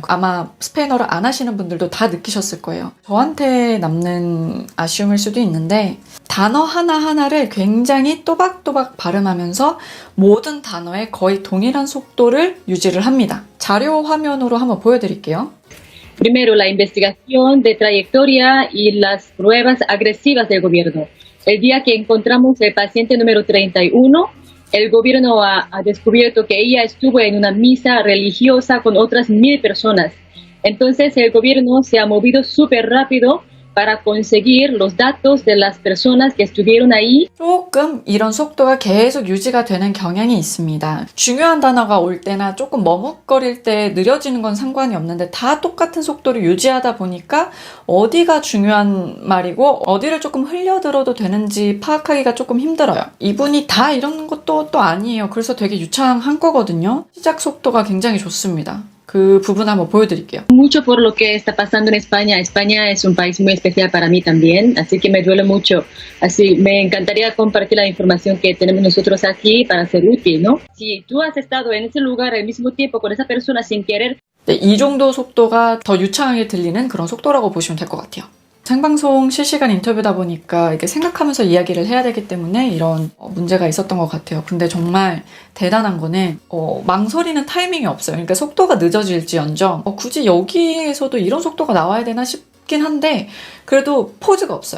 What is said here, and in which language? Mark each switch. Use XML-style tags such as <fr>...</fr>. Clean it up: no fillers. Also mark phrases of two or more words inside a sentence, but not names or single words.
<ko>아마 스페인어를 안 하시는 분들도 다 느끼셨을 거예요. 저한테 남는 아쉬움일 수도 있는데 단어 하나하나를 굉장히 또박또박 발음하면서 모든 단어에 거의 동일한 속도를 유지를 합니다. 자료 화면으로 한번 보여드릴게요.</ko> <es>Primero, la investigación de trayectoria y las pruebas agresivas del gobierno. El día que encontramos el paciente número 31, el gobierno ha descubierto que ella estuvo en una misa religiosa con otras 1000 personas. Entonces el gobierno se ha movido súper rápido para conseguir los datos de las personas que estuvieron ahí.</es> <ko>조금 이런 속도가 계속 유지가 되는 경향이 있습니다. 중요한 단어가 올 때나 조금 머뭇거릴 때 느려지는 건 상관이 없는데 다 똑같은 속도를 유지하다 보니까 어디가 중요한 말이고 어디를 조금 흘려들어도 되는지 파악하기가 조금 힘들어요. 이분이 다 이런 것도 또 아니에요. 그래서 되게 유창한 거거든요. 시작 속도가 굉장히 좋습니다. 그 부분 한번 보여드릴게요.</ko> <es>Mucho por lo que está pasando en España. España es un país muy especial para mí también, así que me duele mucho. Así me encantaría compartir la información que tenemos nosotros aquí para ser útil, ¿no? Si tú has estado en ese lugar al mismo tiempo con esa persona sin querer.</es> <ko>네, 이 정도 속도가 더 유창하게 들리는 그런 속도라고 보시면 될 것 같아요. 생방송 실시간 인터뷰다 보니까 이렇게 생각하면서 이야기를 해야 되기 때문에 이런 문제가 있었던 것 같아요. 근데 정말 대단한 거는 망설이는 타이밍이 없어요. 그러니까 속도가 늦어질지언정 굳이 여기에서도 이런 속도가 나와야 되나 싶긴 한데 그래도 포즈가 없어요.</ko>